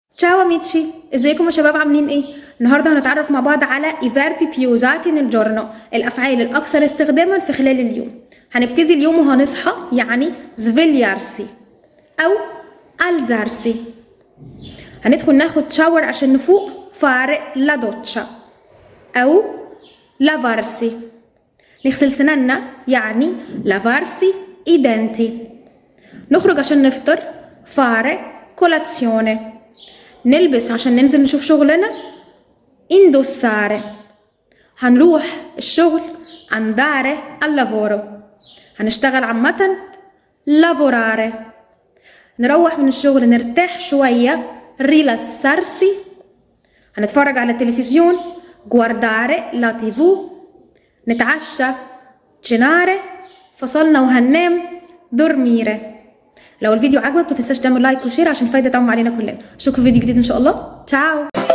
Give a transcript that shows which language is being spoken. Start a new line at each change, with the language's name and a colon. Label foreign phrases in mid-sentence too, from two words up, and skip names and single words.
Italian: ciao amici,
Arabic: ازيكم يا شباب عاملين ايه؟ النهارده هنتعرف مع بعض على
Italian: i verbi più usati nel giorno،
Arabic: الافعال الاكثر استخداما في خلال اليوم. هنبتدي اليوم وهنصحى، يعني svegliarsi او alzarsi. هندخل ناخد شاور عشان نفوق،
Italian: fare la doccia او lavarsi.
Arabic: نغسل سنانا يعني
Italian: lavarsi i denti.
Arabic: نخرج عشان نفطر،
Italian: fare colazione.
Arabic: نلبس عشان ننزل نشوف شغلنا، indossare. هنروح الشغل،
Italian: andare al lavoro.
Arabic: هنشتغل عامة، lavorare. نروح من الشغل نرتاح شوية، rilassarsi. هنتفرج على التلفزيون،
Italian: guardare la TV.
Arabic: نتعشى، cenare. فصلنا وهننام، dormire. لو الفيديو عجبك متنساش تعمل لايك وشير عشان الفايدة تعم علينا كلنا. اشوفكم في فيديو جديد ان شاء الله. تشاو.